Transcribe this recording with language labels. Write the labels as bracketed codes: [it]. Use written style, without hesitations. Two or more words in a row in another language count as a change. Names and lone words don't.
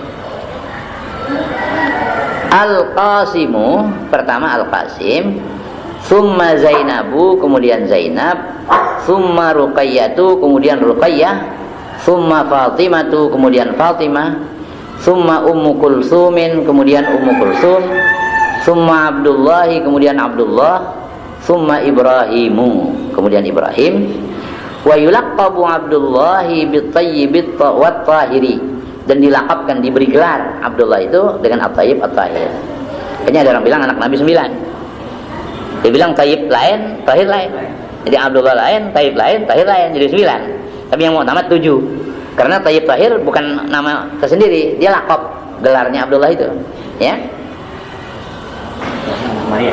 [id] Al-Qasimu, pertama Al-Qasim, [ar] ثم زينب, [id] kemudian Zainab, [ar] ثم رقية, [id] kemudian Ruqayyah, [ar] ثم فاطمة, [id] kemudian Fatimah, [ar] ثم أم كلثوم, [id] kemudian Ummu Kulsum, [ar] ثم عبد الله, [id] kemudian Abdullah, [ar] ثم إبراهيم, [id] kemudian Ibrahim. [ar] ويلقب عبد الله بالطيب والطاهر, [id] dan dilakapkan, diberi gelar Abdullah itu dengan [ar] الطيب الطاهر. [id] Kayaknya ada orang bilang anak Nabi 9. Dia bilang tayyib lain, tahir lain. Jadi Abdullah lain, tayyib lain, tahir lain, jadi 9. Tapi yang mau tamat 7. Karena tayyib tahir bukan nama tersendiri, dia lakap gelarnya Abdullah itu. Ya. Maria.